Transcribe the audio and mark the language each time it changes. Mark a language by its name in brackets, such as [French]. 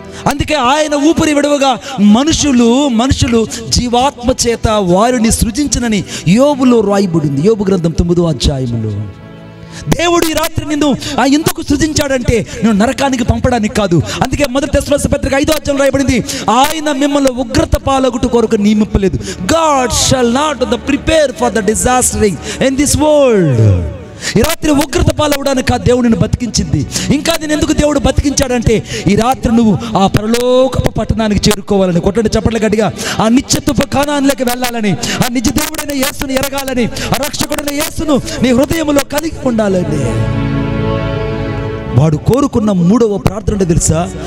[Telugu] అందుకే ఆయన ఊపిరి విడవగా మనుషులు జీవాత్మ చేత వారిని సృజించనని యోబులో రాయబడింది. యోబు గ్రంథం 9వ అధ్యాయములో. దేవుడు ఈ రాత్రి నిన్ను ఎందుకు సృజించాడంటే నువ్వు నరకానికి పంపడానికి కాదు. అందుకే మొదటి తెస్సలోనికీ పత్రిక 5వ అధ్యాయంలో రాయబడింది, ఆయన మిమ్మల్ని ఉగ్రత పాలగుట కొరకు నియమింపలేదు. [English] God shall not prepare for the disastering in this world. [Telugu] ఈ రాత్రి ఉగ్రత పాలవడానికి ఆ దేవుడు నిన్ను బతికించింది. ఇంకా నేను ఎందుకు దేవుడు బతికించాడంటే ఈ రాత్రి నువ్వు ఆ పరలోకపు పట్టణానికి చేరుకోవాలని, కొట్టండి చప్పట్ల గట్టిగా, ఆ నిత్యత్వపు కానాన్లోకి వెళ్ళాలని, ఆ నిజ దేవుడైన యేసును ఎరగాలని, ఆ రక్షకుడైన యేసును నీ హృదయంలో కలిగి ఉండాలని వాడు కోరుకున్న 3వ ప్రార్థన తెలుసా?